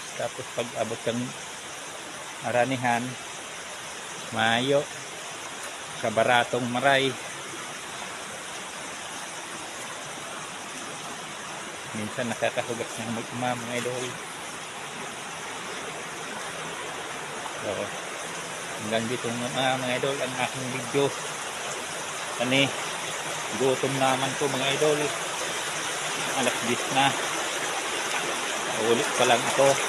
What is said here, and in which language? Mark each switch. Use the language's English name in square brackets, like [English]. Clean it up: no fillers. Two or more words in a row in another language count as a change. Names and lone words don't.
[Bikol] Tapos pag abot kang aranihan, mayo sa baratong maray. Minsan nakakahugas ng mag-uma mga idol. So, [Filipino] hanggang dito mga idol ang aking video. Gutom naman ko mga idol. Alas 10 na. Ulit pa lang ito.